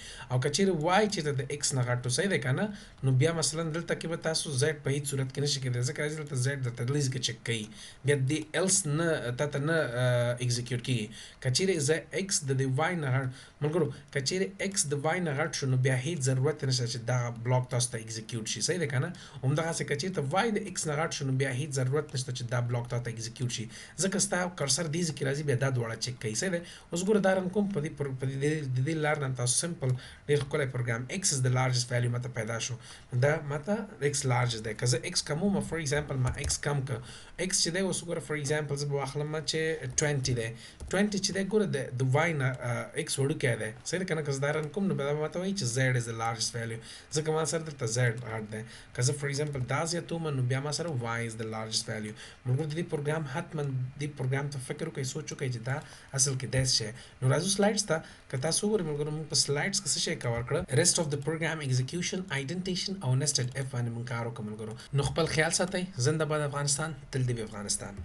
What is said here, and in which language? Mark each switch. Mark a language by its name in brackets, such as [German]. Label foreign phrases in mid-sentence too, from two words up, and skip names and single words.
[Pashto] او که چیرې y چې د x نه غټ و، صحیح ده که نه، نو بیا مثلا دلته کې به تاسو z په هېڅ صورت کې نشي کېدلی، ځکه راځي دلته z درته دلیز کې چک کوي، بیا دې else نه تاته نه execute کېږي. که چیرې x د y نه غټ ملګرو، که چیرې x د y نه غټ شو، نو بیا هېڅ ضرورت نشته چې دغه بلاک تاسو ته execute شي. صحیح ده که نه؟ همدغسې که چیرته y د x نه غټ شو، نو بیا هېڅ ضرورت نشته چې دا بلاک تاسو ته execute شي، ځکه ستا کرسر دې ځای کې راځي بیا دا دواړه چک کوي. صحیح ده. اوس ګوره دا رنګ کوم په دې لار نه تاسو سمپل ډېر ښکلی پروګرام [English] x is the largest value [Pashto] ماته پیدا شو، دا ماته x largest دی. که زه x کموم [English] for example [Pashto] ما x کم که x چې دی اوس ګوره [English] for example [Pashto] زه به واخلم چې 20 دی، 20 چې دی ګوره د y نه x وړوکی دی. صحیح ده که نه؟ که زه دا رن کوم نو بیا ماته وایي چې [English] z is the largest value، [Pashto] ځکه ما سره دلته z غټ دی. که زه [English] for example [Pashto] دا زیاتوم نو بیا ما سره [English] y is the largest value. [Pashto] ملګرو د دې پروګرام حتما دې پروګرام ته فکر وکړئ، سوچ وکړئ چې دا اصل کې داسې شی. نو راځو سلایډس ته. که تاسو وګورئ ملګرو موږ په سلایډس کې څه شی کور کړه، [English] rest of the program execution identification [Pashto] او [English] nested if [Pashto] باندې موږ کار وکړو ملګرو. نو خپل خیال ساتئ. زنده باد افغانستان، تل دې وي افغانستان.